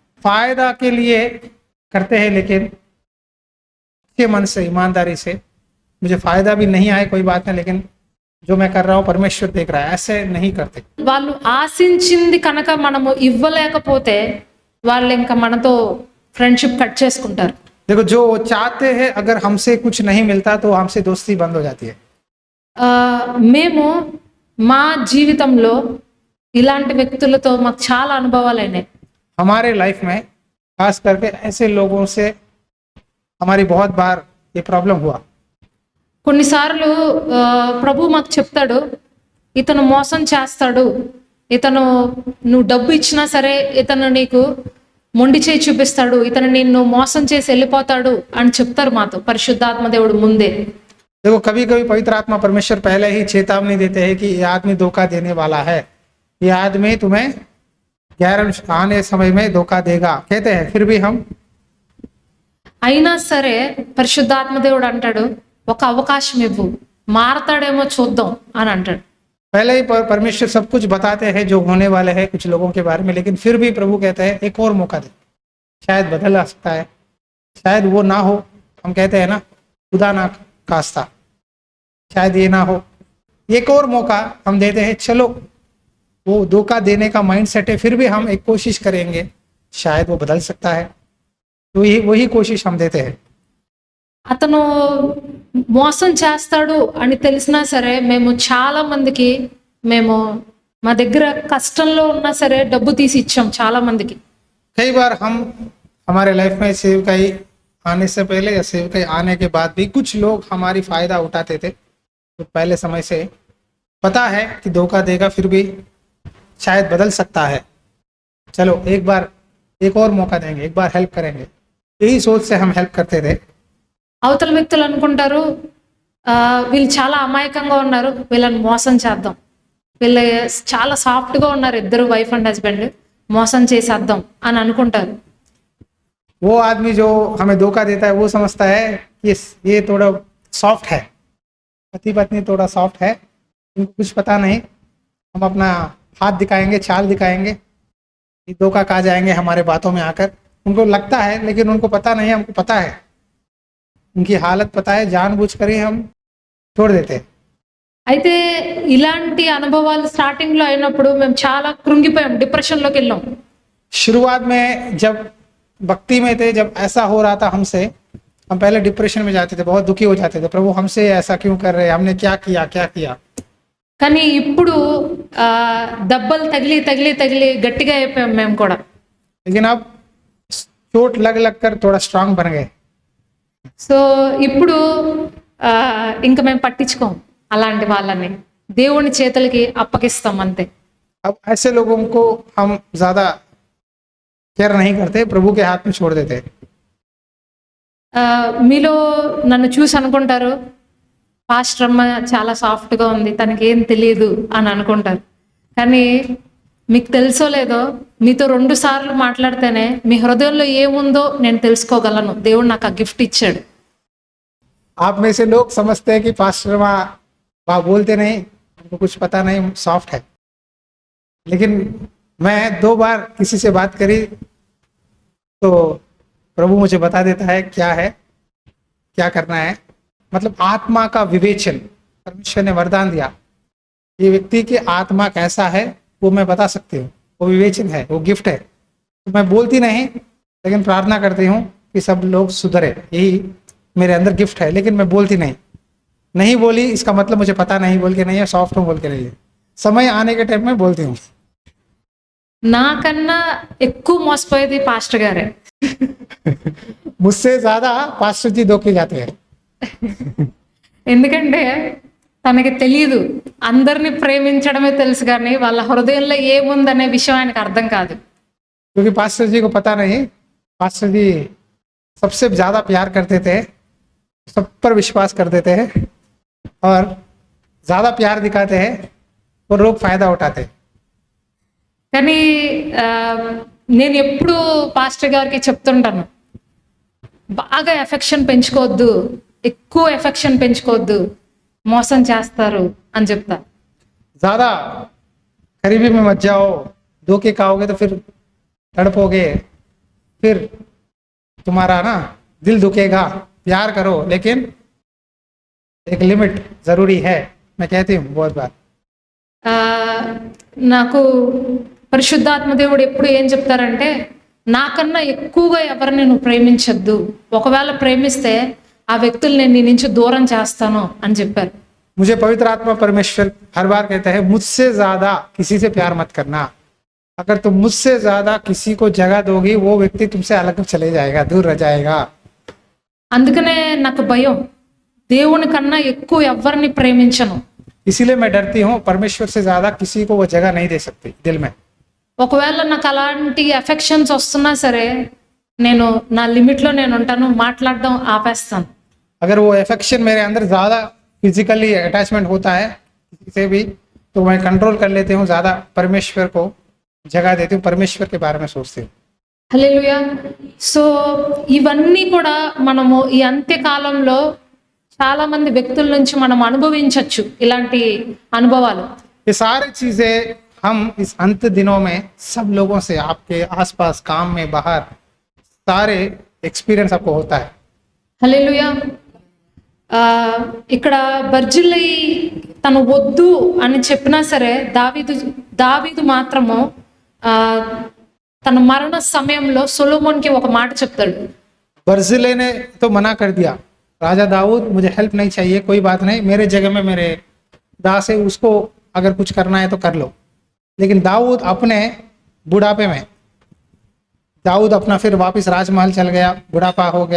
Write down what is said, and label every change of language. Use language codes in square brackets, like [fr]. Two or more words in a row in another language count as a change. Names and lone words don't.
[hi] फायदा के लिए करते हैं, लेकिन अच्छे मन से, ईमानदारी से, मुझे फायदा भी नहीं आए कोई बात नहीं, लेकिन जो मैं कर रहा हूँ परमेश्वर देख रहा है, ऐसे नहीं करते। [te] వాళ్ళు ఆశించింది కనుక మనము ఇవ్వలేకపోతే వాళ్ళు ఇంకా మనతో [en] friendship cut [te] చేసుకుంటారు. [hi] देखो जो चाहते हैं, अगर हमसे कुछ नहीं मिलता तो हमसे दोस्ती बंद हो जाती है। [te] మేము మా జీవితంలో ఇలాంటి వ్యక్తులతో మాకు చాలా అనుభవాలు అయినాయి. [hi] हमारे लाइफ में खास करके ऐसे लोगों से हमारी बहुत बार ये प्रॉब्लम हुआ। [te] కొన్నిసార్లు ప్రభు మాకు చెప్తాడు ఇతను మోసం చేస్తాడు, ఇతను నువ్వు డబ్బు ఇచ్చినా సరే ఇతను నీకు మొండి చేయి చూపిస్తాడు, ఇతను నిన్ను మోసం చేసి వెళ్ళిపోతాడు అని చెప్తారు మాతో పరిశుద్ధాత్మ దేవుడు ముందే. [hi] देखो कभी कभी पवित्र आत्मा परमेश्वर पहले ही चेतावनी देते हैं कि ये आदमी धोखा देने वाला है, ये आदमी तुम्हें गैर आने समय में धोखा देगा, कहते हैं, फिर भी हम [te] అయినా సరే పరిశుద్ధాత్మ దేవుడు అంటాడు ఒక అవకాశం ఇవ్వు, మారతాడేమో చూద్దాం అని అంటాడు. [hi] पहले ही परमेश्वर सब कुछ बताते हैं जो होने वाले हैं कुछ लोगों के बारे में, लेकिन फिर भी प्रभु कहते हैं एक और मौका दे, शायद बदल आ सकता है, शायद वो ना हो। हम कहते हैं ना, खुदा ना खास्ता, शायद ये ना हो, एक और मौका हम देते हैं। चलो वो धोखा देने का [en] mind set [hi] है, फिर भी हम एक कोशिश करेंगे, शायद वो बदल सकता है, तो वही कोशिश हम देते हैं। [te] అతను మోసం చేస్తాడు అని తెలిసినా సరే మేము చాలా మందికి మేము మా దగ్గర కష్టంలో ఉన్నా సరే డబ్బు తీసి ఇచ్చాం చాలా మందికి. [hi] कई बार हम हमारे लाइफ में सेवकाई आने से पहले या सेवकाई आने के बाद भी कुछ लोग हमारी फायदा उठाते थे, तो पहले समय से पता है कि धोखा देगा, फिर भी शायद बदल सकता है, चलो एक बार एक और मौका देंगे, एक बार हेल्प करेंगे, यही सोच से हम हेल्प करते थे। [te] అవతల వ్యక్తులు అనుకుంటారు వీళ్ళు చాలా అమాయకంగా ఉన్నారు, వీళ్ళని మోసం చేద్దాం, వీళ్ళు చాలా సాఫ్ట్గా ఉన్నారు, ఇద్దరు [en] wife and husband, [te] మోసం చేసేద్దాం అని అనుకుంటారు. [hi] वो आदमी जो हमें धोखा देता है वो समझता है कि ये थोड़ा सॉफ्ट है, पति पत्नी थोड़ा सॉफ्ट है, इनको कुछ पता नहीं, हम अपना हाथ दिखाएंगे, चाल दिखाएंगे, ये धोखा खा जाएंगे हमारे बातों में आकर। उनको लगता है, लेकिन उनको पता नहीं है, हमको पता है, उनकी हालत पता है, जानबूझकर ही हम छोड़ देते हैं। [te] అయితే ఇలాంటి అనుభవాలు స్టార్టింగ్ లో అయినప్పుడు మేము చాలా కృంగిపోయాం, డిప్రెషన్ లోకి వెళ్ళాం. [hi] शुरुआत में जब भक्ति में थे, जब ऐसा हो रहा था हमसे, हम पहले डिप्रेशन में जाते थे, बहुत दुखी हो जाते थे, प्रभु हमसे ऐसा क्यों कर रहे हैं, हमने क्या किया क्या किया। [te] కానీ ఇప్పుడు దెబ్బలు తగిలి తగిలి తగిలి గట్టిగా అయిపోయాం మేము కూడా. [hi] लेकिन अब चोट लग लग कर थोड़ा स्ट्रांग बन गए। [te] సో ఇప్పుడు ఇంకా మేము పట్టించుకోం అలాంటి వాళ్ళని, దేవుని చేతులకి అప్పగిస్తాం అంతే. [hi] अब ऐसे लोगों को हम ज्यादा केयर नहीं करते, प्रभु के हाथ में छोड़ देते हैं। [te] మీలో నన్ను చూసి అనుకుంటారు పాస్టర్ అమ్మ చాలా సాఫ్ట్గా ఉంది, తనకి ఏం తెలియదు అని అనుకుంటారు. కానీ మీకు తెలుసో లేదో, మీతో 2 సార్లు మాట్లాడితేనే మీ హృదయంలో ఏముందో నేను తెలుసుకోగలను. దేవుడు నాకు ఆ గిఫ్ట్ ఇచ్చాడు. [hi] आप में से लोग समझते हैं कि पास्टर माँ बोलते नहीं, उनको कुछ पता नहीं, सॉफ्ट है। लेकिन मैं 2 बार किसी से बात करी तो प्रभु मुझे बता देता है क्या करना है। मतलब आत्मा का विवेचन परमेश्वर ने वरदान दिया। ये व्यक्ति की आत्मा कैसा है वो मैं बता सकती हूँ, वो विवेचन है, वो गिफ्ट है। तो मैं बोलती नहीं, लेकिन प्रार्थना करती हूँ कि सब लोग सुधरे, यही मेरे अंदर गिफ्ट है। लेकिन मैं बोलती नहीं बोली इसका मतलब मुझे पता नहीं बोल के नहीं है, सॉफ्ट हूँ बोल के नहीं है। समय आने के टाइम में बोलती हूँ। [te] నాకన్నా ఎక్కువ మోసపోయేది పాస్టర్ గారే. [hi] मुझसे ज्यादा पास्टर जी धोखे जाते हैं। [te] ఎందుకంటే తనకి తెలియదు, అందరిని ప్రేమించడమే తెలుసు కానీ వాళ్ళ హృదయంలో ఏముందనే విషయం ఆయనకు అర్థం కాదు. [hi] क्योंकि पास्टर जी को पता नहीं, पास्टर जी सबसे ज्यादा प्यार करते थे, सब पर विश्वास करते थे और ज्यादा प्यार दिखाते हैं और लोग फायदा उठाते हैं। [te] కానీ నేను ఎప్పుడు పాస్టర్ గారికి చెప్తుంటాను, బాగా ఎఫెక్షన్ పెంచుకోవద్దు, ఎక్కువ ఎఫెక్షన్ పెంచుకోవద్దు, మోసం చేస్తారు అని చెప్తా. [hi] ज्यादा करीबी में मत जाओ, धोखे खाओगे तो फिर तड़पोगे, फिर तुम्हारा ना दिल दुखेगा। प्यार करो लेकिन एक लिमिट जरूरी है, मैं कहती हूँ बहुत बार। [te] ఆ, నాకు పరిశుద్ధాత్మ దేవుడు ఎప్పుడు ఏం చెప్తారంటే, నాకన్నా ఎక్కువగా ఎవరిని నువ్వు ప్రేమించొద్దు, ఒకవేళ ప్రేమిస్తే ఆ వ్యక్తుల్ని నీ నుంచి దూరం చేస్తాను అని చెప్పారు. [hi] मुझे पवित्र आत्मा परमेश्वर हर बार कहता है मुझसे ज्यादा किसी से प्यार मत करना। अगर तुम मुझसे ज्यादा किसी को जगह दोगी वो व्यक्ति तुमसे अलग चले जाएगा, दूर रह जाएगा। [te] అందుకనే నాకు భయం, దేవుని కన్నా ఎక్కువ ఎవరిని ప్రేమించను. [hi] इसीलिए मैं डरती हूँ, परमेश्वर से ज्यादा किसी को वो जगह नहीं दे सकती दिल में। [te] ఒకవేళ నాకు అలాంటి ఎఫెక్షన్స్ వస్తున్నా సరే, నేను నా లిమిట్లో నేను ఉంటాను, మాట్లాడడం ఆపేస్తాను. [hi] अगर वो एफेक्शन मेरे अंदर ज्यादा [en] physically attachment [hi] होता है किसी से भी, तो मैं कंट्रोल कर लेती हूँ, ज्यादा परमेश्वर को जगह देती हूँ, परमेश्वर के बारे में सोचती हूँ। [te] హల్లెలూయా. సో ఇవన్నీ కూడా మనము ఈ అంత్యకాలంలో చాలా మంది వ్యక్తుల నుంచి మనం అనుభవించవచ్చు ఇలాంటి అనుభవాలు. [hi] ये सारी चीजें हम इस अंत दिनों में सब लोगों से, आपके आसपास, काम में, बाहर, सारे एक्सपीरियंस आपको होता है। [te] హల్లెలూయా. ఇక్కడ బర్జిల్లై తను వద్దు అని చెప్పినా సరే, దావీదు మాత్రము తన మరణ సమయంలో సొలొమోన్కి ఒక మాట చెప్తాడు. [hi] बर्जिल्ले ने तो मना कर दिया, राजा दाऊद मुझे हेल्प नहीं चाहिए, कोई बात नहीं, मेरे जगह में मेरे दास है, उसको अगर कुछ करना है तो कर लो। लेकिन दाऊद अपने बुढ़ापे में, दाऊद अपना फिर वापस राजमहल चल गया, बुढ़ापा हो गया।